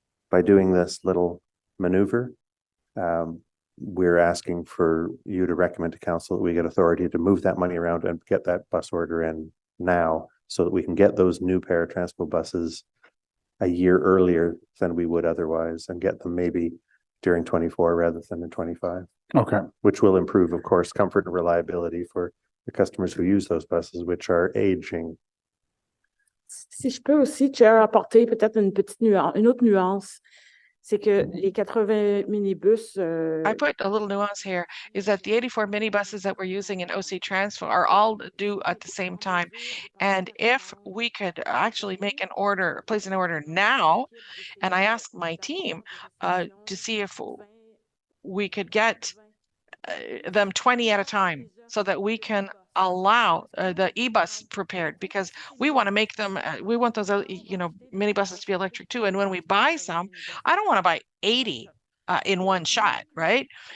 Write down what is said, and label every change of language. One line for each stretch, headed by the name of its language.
English: By doing this little maneuver, we're asking for you to recommend to council that we get authority to move that money around and get that bus order in now so that we can get those new Paratranspo buses a year earlier than we would otherwise and get them maybe during 24 rather than in 25. Okay. Which will improve, of course, comfort and reliability for the customers who use those buses, which are aging.
French: Si je peux aussi, Chair, apporter peut-être une autre nuance, c'est que les 80 minibus.
English: I put a little nuance here, is that the 84 minibuses that we're using in OC Transpo are all due at the same time. And if we could actually place an order now, and I asked my team to see if we could get them 20 at a time so that we can allow the e-bus prepared, because we want to make them, we want those, minibuses to be electric too. And when we buy some, I don't want to buy 80 in one shot, right?